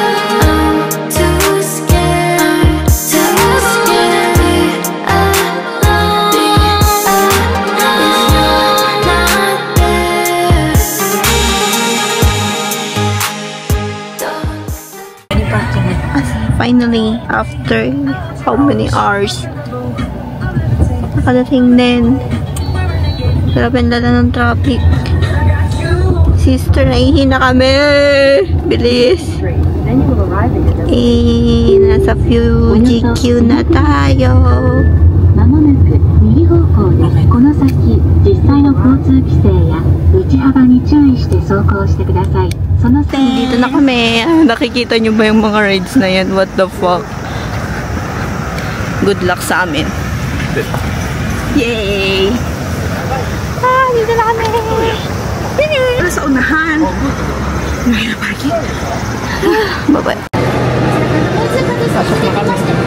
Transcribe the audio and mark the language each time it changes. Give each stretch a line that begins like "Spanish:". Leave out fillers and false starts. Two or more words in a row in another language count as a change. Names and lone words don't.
English: I'm too scared to be alone. If you're not there, Finally, after how many hours,
Filipino: nakadating din. Grabe ang lala ng traffic. Sister, nahihina kami! Bilis! Nasa FujiQ na tayo.
Japanese: まもなく右方向です。この先、実際の交通規制や道幅に注意して走行してください。その際、
Filipino: Dito na kami. Nakikita nyo ba yung mga rides na yan?
English: What the fuck? Good luck
Filipino: sa amin. Yay! Dito na kami. Sa unahan. Mahirap parking. Bye-bye. Pasok na kami.